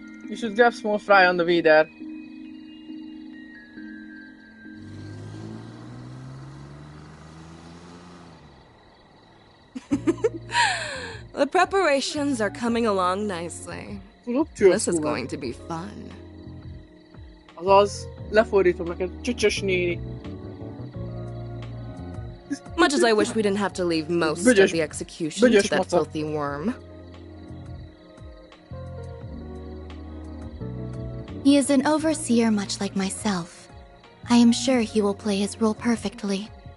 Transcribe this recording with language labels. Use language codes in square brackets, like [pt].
[en] You should grab small fry on the way there. The preparations are coming along nicely. This is going to be fun. [hu] Azaz, lefordítom neked, csöcsös néni. [en] Much as I wish we didn't have to leave most of the execution to that filthy worm. He is an overseer much like myself. I am sure he will play his role perfectly.